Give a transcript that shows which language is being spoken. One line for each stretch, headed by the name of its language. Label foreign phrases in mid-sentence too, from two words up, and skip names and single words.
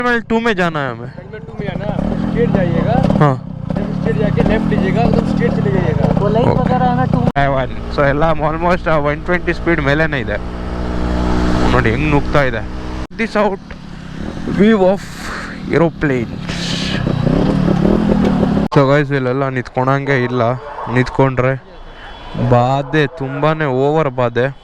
Hindi: टर्मिनल 2 में जाना है हमें। टर्मिनल 2 में जाना, स्ट्रेट जाइएगा। हाँ, जब स्ट्रेट जाके लेफ्ट लीजिएगा, एकदम स्ट्रेट चले जाइएगा। वो लाइट वगैरह है ना
Kannada: 2 ಸೊ ಎಲ್ಲ ಆಲ್ಮೋಸ್ಟ್ 120 ಸ್ಪೀಡ್ ಮೇಲೇನೆ ಇದೆ ನೋಡಿ ಹೆಂಗ್ ನುಗ್ತಾ ಇದೆ.
English: this out view of aeroplane. so guys
Kannada: ಇಲ್ಲೆಲ್ಲ ನಿಂತ್ಕೊಳಂಗೆ ಇಲ್ಲ, ನಿಂತ್ಕೊಂಡ್ರೆ ಬಾಧೆ ತುಂಬಾನೇ ಓವರ್ ಬಾಧೆ.